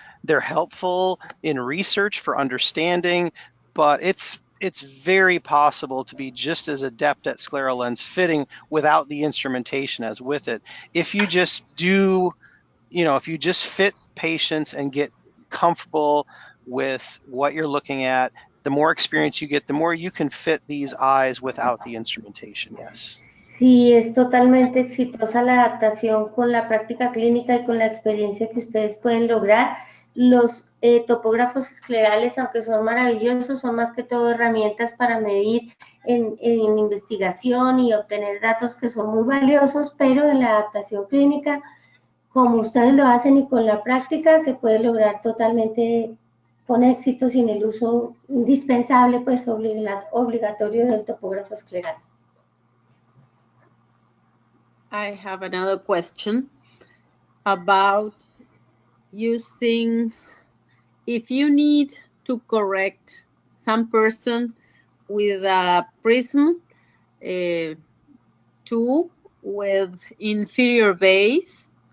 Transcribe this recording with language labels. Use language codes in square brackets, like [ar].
[en] They're helpful in research for understanding, but it's very possible to be just as adept at scleral lens fitting without the instrumentation as with it. If you just if you just fit patients and get comfortable with what you're looking at, the more experience you get, the more you can fit these eyes without the instrumentation, yes. [es] Sí, es totalmente exitosa la adaptación con la práctica clínica y con la experiencia que ustedes pueden lograr. Los topógrafos esclerales, aunque son maravillosos, son más que todo herramientas para medir en investigación y obtener datos que son muy valiosos, pero en la adaptación clínica, como ustedes lo hacen y con la práctica, se puede lograr totalmente con éxito sin el uso indispensable, pues obligatorio del topógrafo escleral. [en] I have another question about using, if you need to correct some person with a prism 2 with inferior base,